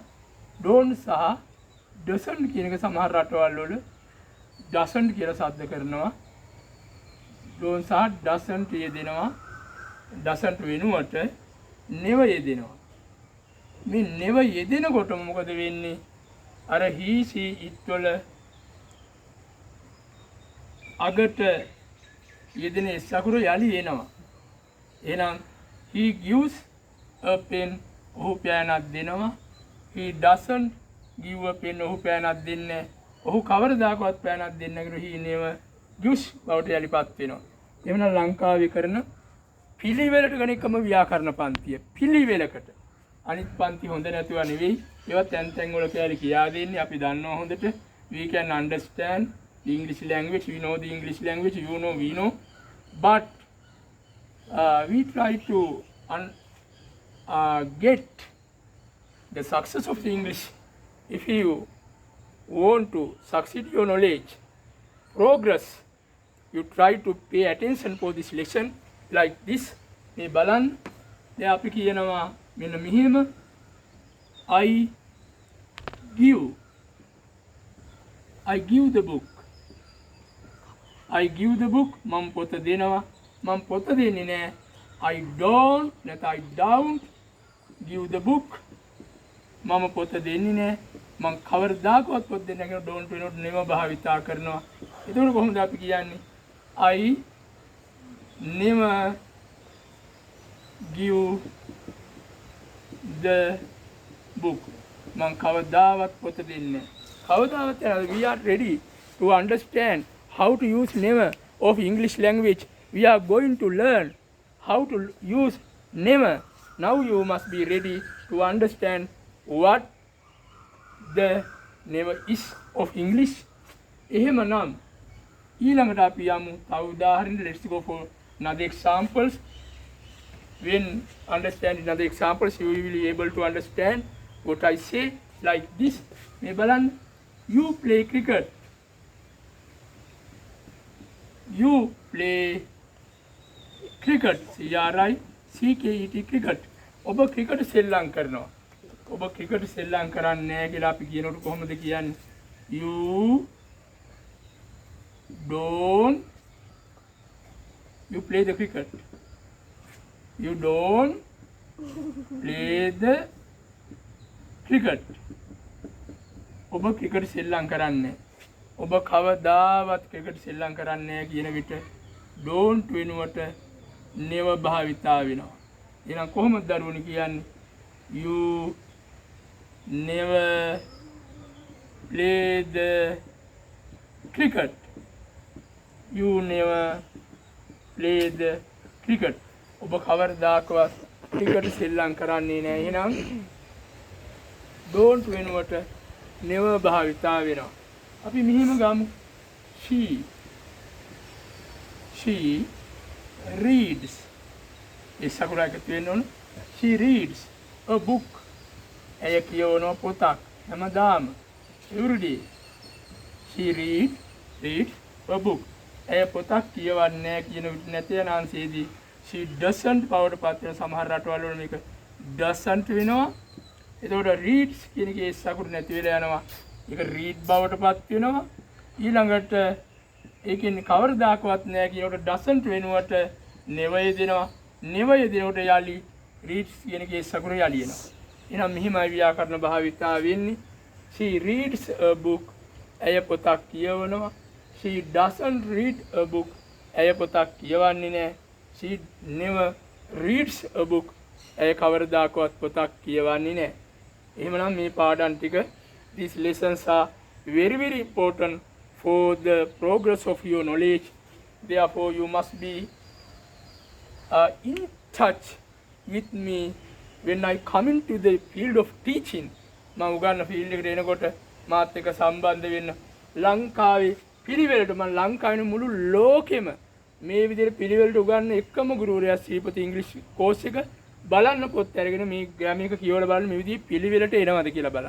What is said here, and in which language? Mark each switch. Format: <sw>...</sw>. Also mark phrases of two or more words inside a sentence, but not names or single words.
<si>don't සහ doesn't කියන එක සමහර රටවල් වල doesn't කියලා සද්ද කරනවා. don't සහ doesn't යෙදෙනවා. doesn't වෙනුවට never යෙදෙනවා. මේ never යෙදෙනකොට මොකද වෙන්නේ? අර</si> <en>he she it</en> <si>වල අගට යෙදෙන සකුරු යලි එනවා.</si> <en>එහෙනම් he gives a pen.</en> <si>ඔහු පෑනක් දෙනවා.</si> <en>he doesn't give a pen</en> <si>ඔහු පෑනක් දෙන්නේ. ඔහු කවරදාකවත් පෑනක් දෙන්නේ නැහැ.</si> <en>he never gives</en> <si>බවට යලිපත් වෙනවා. එවන ලංකාවේ කරන පිළිවෙලට ගණිකම ව්‍යාකරණ පන්තිය. පිළිවෙලකට. අනිත් පන්ති හොඳ නැතුව නෙවෙයි. ඒවත් තැන් තැන් වල කියා දෙන්නේ අපි දන්නවා හොඳට.</si> <en>We can understand the English language. We know the English language. You know, we know. But we try to get the success of the English. If you want to succeed your knowledge, progress, you try to pay attention for this lesson like this.</en> <si>මේ බලන්න. දැන් අපි කියනවා මෙන්න මෙහෙම</si> <en>I give the book. I give the book.</en> <si>මම පොත දෙනවා. මම පොත දෙන්නේ නෑ.</si> <en>I don't give the book.</en> <si>මම පොත දෙන්නේ නෑ. මම කවරදාකවත් පොත දෙන්නේ නැහැ කියලා don't වෙනකොට නෙම භාවිතා කරනවා. එතකොට කොහොමද අපි කියන්නේ?</si> <en>I never give the book.</en> <si>මම කවදාවත් පොත දෙන්නේ නැහැ.</si> <en>කවදාවත් we are ready to understand how to use never of English language. We are going to learn how to use never. Now you must be ready to understand what the never is of English.</en> <si>එහෙමනම් ඊළඟට අපි යමු තව උදාහරණ.</si> <en>Let's go for another examples. When understanding another examples, you will be able to understand what I say like this.</en> <si>මේ බලන්න.</si> <en>You play cricket. You play cricket. C-R-I-C-K-E-T cricket.</en> <si>ඔබ ක්‍රිකට් සෙල්ලම් කරනවා. ඔබ ක්‍රිකට් සෙල්ලම් කරන්නේ නැහැ කියලා අපි කියනකොට කොහොමද කියන්නේ?</si> <en>You play the cricket. You don't play the cricket.</en> <si>ඔබ ක්‍රිකට් සෙල්ලම් කරන්නේ. ඔබ කවදාවත් ක්‍රිකට් සෙල්ලම් කරන්නේ නැහැ කියන විට don't වෙනුවට never භාවිතා වෙනවා. එහෙනම් කොහොමද දරුවනි කියන්නේ?</si> <en>You never play the cricket. You never play the cricket.</en> <si>ඔබ කවරදාකවත් ක්‍රිකට් සෙල්ලම් කරන්නේ නැහැ. එහෙනම් don't වෙනුවට never භාවිතා වෙනවා. අපි මෙහිම ගමු.</si> <en>She reads.</en> <si>ඒ සකුරාක තියෙන්න ඕන.</si> <en>She reads a book.</en> <si>ඇය කියවන පොතක් හැමදාම.</si> <en>every day. She reads a book.</en> <si>ඇය පොතක් කියවන්නේ නැහැ කියන විට නැතේ අංශයේදී</si> <en>she doesn't</en> <si>බවට පත් වෙන සමහර රටවල් වල මේක doesn't වෙනවා. එතකොට reads කියන එකේ සකුරු නැති වෙලා යනවා. ඒක read බවට පත් වෙනවා. ඊළඟට ඒකෙන් කවරදාකවත් නැහැ කියනකොට doesn't වෙනුවට never දෙනවා. never දෙනකොට යලි reads කියන එකේ සකුරු යලි එනවා. එහෙනම් මෙහිමයි ව්‍යාකරණ භාවිතා වෙන්නේ.</si> <en>she reads a book.</en> <si>ඇය පොතක් කියවනවා.</si> <en>she doesn't read a book.</en> <si>ඇය පොතක් කියවන්නේ නැහැ.</si> <en>she never reads a book.</en> <si>ඇය කවරදාකවත් පොතක් කියවන්නේ නැහැ. එහෙමනම් මේ පාඩම් ටික</si> <en>these lessons are very very important for the progress of your knowledge. Therefore you must be in touch with me when I come into the field of teaching.</en> <si>මම උගන්න ෆීල්ඩ් එකට එනකොට මාත් එක්ක සම්බන්ධ වෙන්න. ලංකාවේ පිළිවෙලට මම ලංකාවේ මුළු ලෝකෙම මේ විදිහට පිළිවෙලට උගන්න එකම ගුරුවරයා ශ්‍රීපති ඉංග්‍රීසි කෝස් එක බලන්න පොත් අරගෙන මේ ග්‍රැමර් එක කියවලා බලන්න මේ විදිහේ පිළිවෙලට එනවද කියලා බලන්න.</si>